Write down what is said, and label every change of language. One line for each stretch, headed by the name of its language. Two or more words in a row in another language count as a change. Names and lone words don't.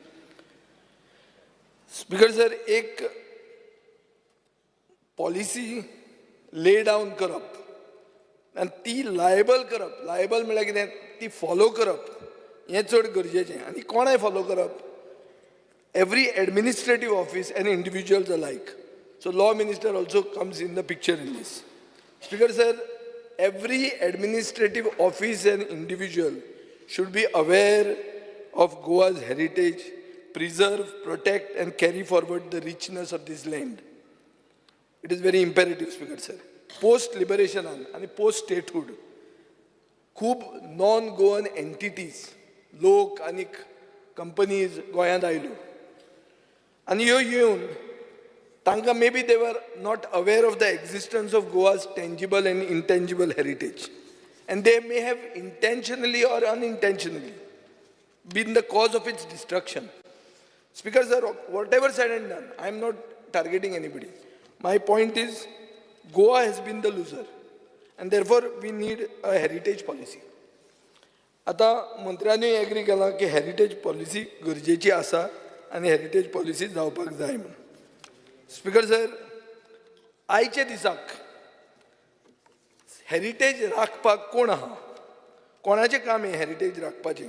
English: Speaker sir,
Konkani: एक
English: policy lay down
Konkani: करप आनी ती लायबल करप, लायबल म्हळ्यार कितें, ती फॉलो करप हें चड गरजेचें. आनी कोणाय फॉलो करप?
English: Every administrative office and individuals alike. So law minister also comes in the picture in this. Speaker sir, every administrative office and individual should be aware of Goa's heritage, preserve, protect and carry forward the richness of this land. It is very imperative, Speaker sir. Post-liberation and post-statehood, खूब non-Goan entities,
Konkani: लोक आणि companies गोंयांत आयल्यो. आनी ह्यो येवन तांकां
English: maybe they were not aware of the existence of Goa's tangible and intangible heritage, and they may have intentionally or unintentionally been the cause of its destruction. Speaker sir, whatever said and done, I am not targeting anybody. My point is, Goa has been the loser, and therefore we need a heritage policy.
Konkani: आता मंत्र्यांनी एग्री केला की
English: heritage policy
Konkani: गरजेची आसा आनी
English: heritage policy
Konkani: जावपाक जाय म्हणून.
English: Speaker sir,
Konkani: आयच्या दिसाक हेरिटेज राखपाक कोण आहा, कोणाचें काम हें हेरिटेज राखपाचें?